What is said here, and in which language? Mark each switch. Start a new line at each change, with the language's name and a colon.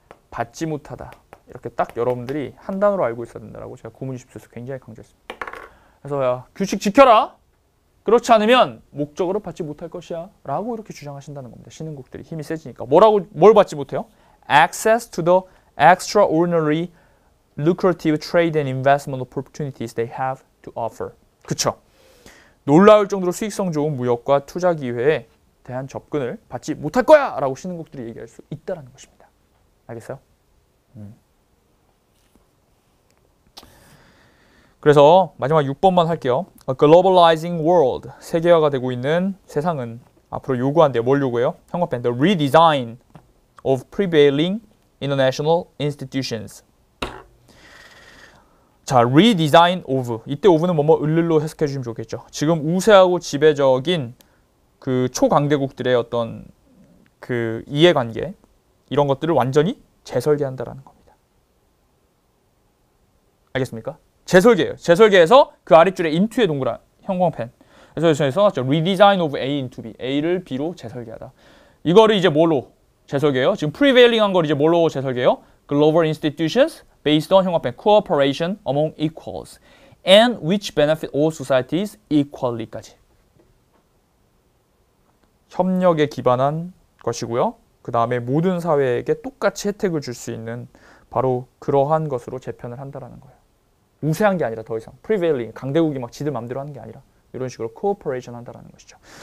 Korean: 받지 못하다. 이렇게 딱 여러분들이 한 단어로 알고 있어야 된다고 제가 고문 20수에서 굉장히 강조했습니다. 그래서 야, 규칙 지켜라. 그렇지 않으면 목적으로 받지 못할 것이야. 라고 이렇게 주장하신다는 겁니다. 신흥국들이 힘이 세지니까. 뭘 받지 못해요?
English: Access to the extraordinary lucrative trade and investment opportunities they have to offer.
Korean: 그쵸? 놀라울 정도로 수익성 좋은 무역과 투자 기회에 대한 접근을 받지 못할 거야! 라고 신흥국들이 얘기할 수 있다는 것입니다. 알겠어요? 그래서 마지막 6번만 할게요.
English: A globalizing world,
Korean: 세계화가 되고 있는 세상은 앞으로 요구한대요. 뭘 요구해요? 형광펜.
English: The redesign of prevailing international institutions. 자, redesign of.
Korean: 이때 of는 뭐뭐 을를로 해석해 주시면 좋겠죠. 지금 우세하고 지배적인 그 초강대국들의 어떤 그 이해관계 이런 것들을 완전히 재설계한다라는 겁니다. 알겠습니까? 재설계예요. 재설계해서 그 아랫줄에 into의 동그란 형광펜. 그래서 저희 써놨죠.
English: redesign of A into B.
Korean: A를 B로 재설계하다. 이거를 이제 뭘로 재설계해요? 지금 prevailing한 걸 이제 뭘로 재설계해요?
English: Global institutions based on
Korean: 형광펜
English: cooperation among equals and which benefit all societies equally까지.
Korean: 협력에 기반한 것이고요. 그 다음에 모든 사회에게 똑같이 혜택을 줄 수 있는 바로 그러한 것으로 재편을 한다라는 거예요. 우세한 게 아니라 더 이상 prevailing, 강대국이 막 지들 맘대로 하는 게 아니라 이런 식으로 cooperation 한다라는 것이죠.